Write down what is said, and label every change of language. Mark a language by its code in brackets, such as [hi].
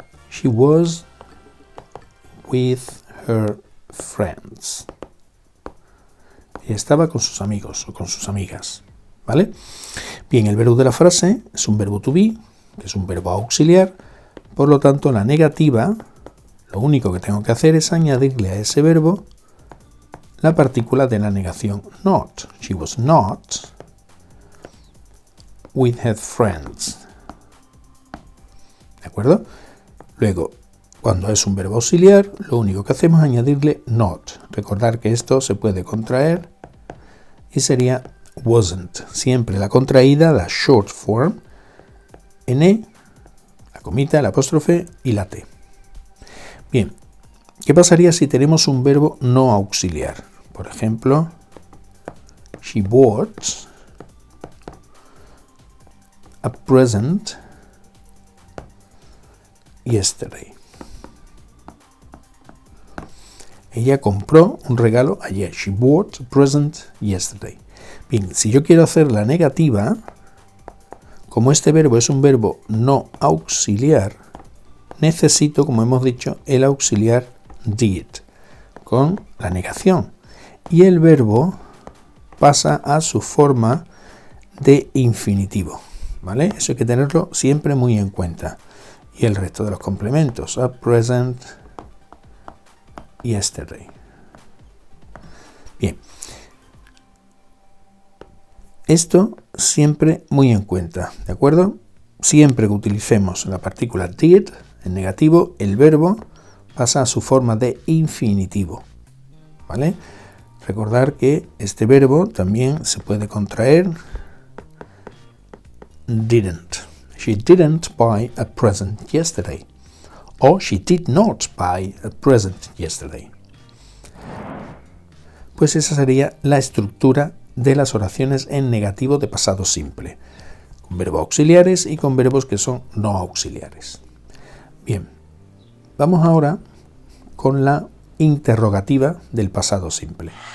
[en] She was with her friends. [es] Y estaba con sus amigos o con sus amigas, ¿vale? Bien, el verbo de la frase es un verbo to be, que es un verbo auxiliar. Por lo tanto, la negativa, lo único que tengo que hacer es añadirle a ese verbo la partícula de la negación not. [en] She was not with her friends. [es] ¿De acuerdo? Luego, cuando es un verbo auxiliar, lo único que hacemos es añadirle not. Recordar que esto se puede contraer y sería wasn't. Siempre la contraída, la short form, N, la comita, el apóstrofe y la T. Bien, ¿qué pasaría si tenemos un verbo no auxiliar? Por ejemplo, [en] she bought a present yesterday. [es] Ella compró un regalo ayer. [en] She bought a present yesterday. [es] Bien, si yo quiero hacer la negativa, como este verbo es un verbo no auxiliar, necesito, como hemos dicho, el auxiliar did, con la negación. Y el verbo pasa a su forma de infinitivo, ¿vale? Eso hay que tenerlo siempre muy en cuenta. Y el resto de los complementos, [en] a present yesterday. [es] Bien. Esto siempre muy en cuenta, ¿de acuerdo? Siempre que utilicemos la partícula did, en negativo, el verbo pasa a su forma de infinitivo, ¿vale? Recordar que este verbo también se puede contraer didn't. [en] She didn't buy a present yesterday. O she did not buy a present yesterday. [es] Pues esa sería la estructura de las oraciones en negativo de pasado simple. con verbos auxiliares y con verbos que son no auxiliares. Bien, vamos ahora con la interrogativa del pasado simple.